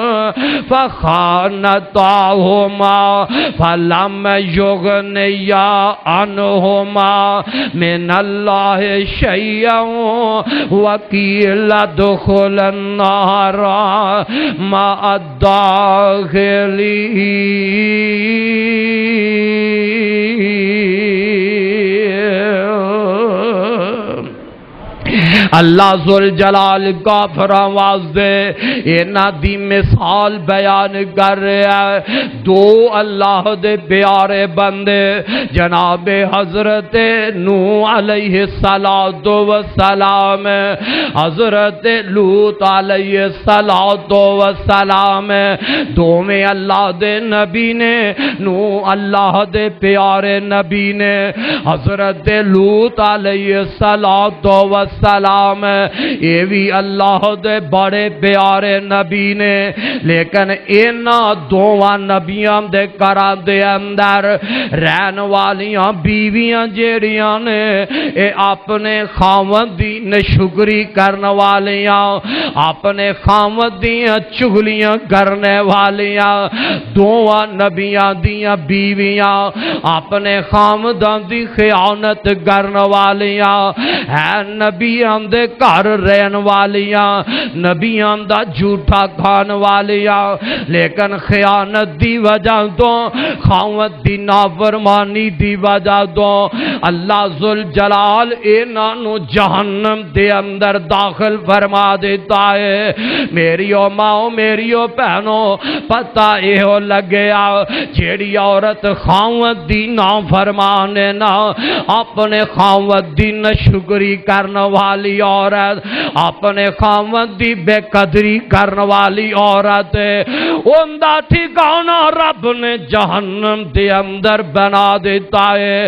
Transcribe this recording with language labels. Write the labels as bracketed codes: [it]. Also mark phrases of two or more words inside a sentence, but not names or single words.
[ar] فَخَانَتَاهُمَا فَلَمْ يُغْنِيَا عَنْهُمَا مِنَ اللَّهِ شَيْئًا وَقِيلَ ادْخُلَا النَّارَ مَعَ [pa] الداخلين اللہ ذوالجلال کافر آواز دے اینا دی مثال بیان کر رہا ہے دو اللہ دے پیارے بندے جناب حضرت نوح علیہ السلام حضرت لوط [ar] علیہ السلام [pa] دو میں اللہ دے نبی نے نوح اللہ دے پیارے نبی نے حضرت لوط [ar] علیہ السلام [pa] یہ بھی اللہ دے بڑے پیارے نبی نے لیکن اینا دوواں نبیاں دے گھراں دے اندر رہن والیاں بیویاں جیڑیاں نے اے اپنے خاوند دی نشکری کرن والیاں اپنے خاوند دیاں چغلیاں کرنے والیاں دوواں نبیاں دیاں بیویاں اپنے خاونداں دی خیانت کرن والیاں ہے نبیاں دے گھر رہن والیاں، نبیاں دا جھوٹا کھان والیاں، لیکن خیانت دی وجہ تو، خاوند دی نافرمانی دی وجہ تو اللہ ذوالجلال انہاں نو جہنم دے اندر داخل فرما دیتا ہے۔ میریو ماں میریو بہنوں، پتہ یہ لگیا جیڑی عورت خاوند دی نافرمان ہے نا، اپنے خاوند دی ناشکری کرنے والی عورت، اپنے خاوند دی بے قدری کرنے والی عورت، ان دا ٹھکانہ رب نے جہنم دے اندر بنا دیتا ہے۔